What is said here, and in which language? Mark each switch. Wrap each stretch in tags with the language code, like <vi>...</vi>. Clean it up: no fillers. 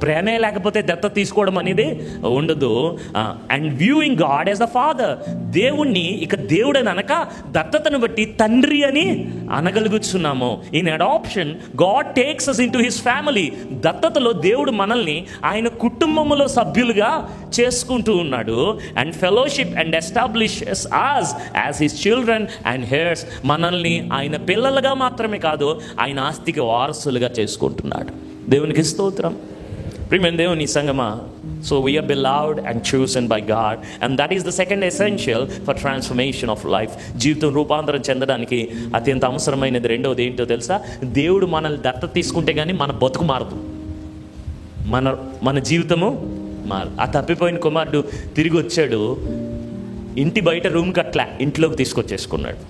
<te>ప్రేమే లేకపోతే దత్తత తీసుకోవడం అనేది ఉండదు.</te> <en>and viewing God as the father,</en> <te>దేవుణ్ణి ఇక దేవుడని అనక దత్తతను బట్టి తండ్రి అని అనగలుగుతున్నాము.</te> <en>In adoption God takes us into his family.</en> <te>దత్తతలో దేవుడు మనల్ని ఆయన కుటుంబములో సభ్యులుగా చేసుకుంటూ ఉన్నాడు.</te> <en>And fellowship and establishes us as his children and heirs.</en> <te>మనల్ని ఆయన పిల్లలుగా మాత్రమే కాదు, ఆయన ఆస్తికి వారసులుగా చేసుకుంటున్నాడు. దేవునికి స్తోత్రం. ప్రియమైన దేవుని సంగమా,</te> <en>so we are beloved and chosen by God, and that is the second essential for transformation of life.</en> <te>జీవితం రూపాంతరం చెందడానికి అత్యంత అవసరమైనది రెండవది ఏంటో తెలుసా? దేవుడు మనల్ని దత్తత తీసుకుంటే కానీ మన బతుకు మారదు, మన జీవితము మారదు. ఆ తప్పిపోయిన కుమారుడు తిరిగి వచ్చాడు, ఇంటి బయట రూమ్ కట్లా ఇంట్లోకి తీసుకొచ్చేసుకున్నాడు.</te>